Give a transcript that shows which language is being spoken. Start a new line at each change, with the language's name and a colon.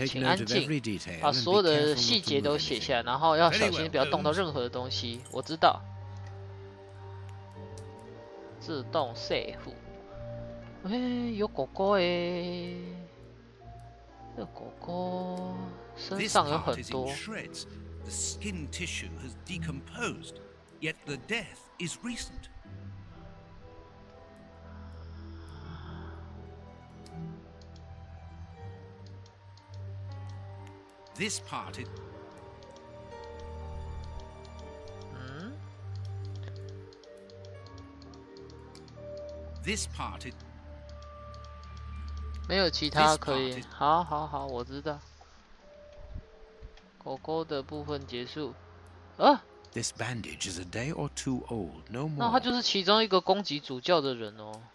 Chinese: 请安静，把所有的细节都写下来，然后要小心，不要动到任何的东西。我知道。自动 save。哎，有狗狗哎，这狗狗身上有很多。
English: The skin tissue has decomposed, yet the death is recent. This part is... This part is...
Chinese: 没有其他可以。好，我知道。狗狗的部分结束。啊
English: This bandage is a day or two old, no more.
Chinese: 那他就是其中一个攻击主教的人哦。